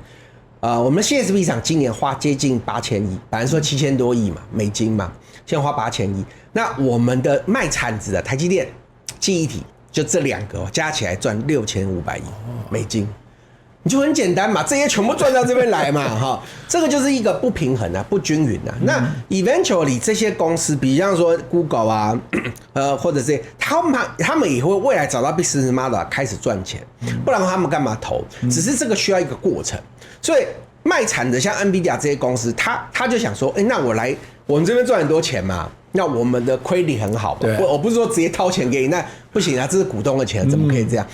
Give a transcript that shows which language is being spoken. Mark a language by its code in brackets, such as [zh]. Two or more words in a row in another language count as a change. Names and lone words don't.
[zh] 我們的 CSP 廠今年花接近8000億，本來說7000多億嘛，美金嘛，現在花8000億。那我們的賣鏟子的台積電、記憶體，就這2個加起來賺6500億美金，你就很簡單嘛，這些全部賺到這邊來嘛，哈，這個就是一個不平衡啊，不均勻啊。那 eventually 這些公司，比方說 Google 啊，或者是他們也會未來找到 [en] business model [zh] 開始賺錢，不然他們幹嘛投？只是這個需要一個過程。所以賣慘的像 NVIDIA 這些公司，他就想說，那我們這邊賺很多錢嘛，那我們的虧率很好嘛。我不是說直接掏錢給你，那不行啊，這是股東的錢，怎麼可以這樣？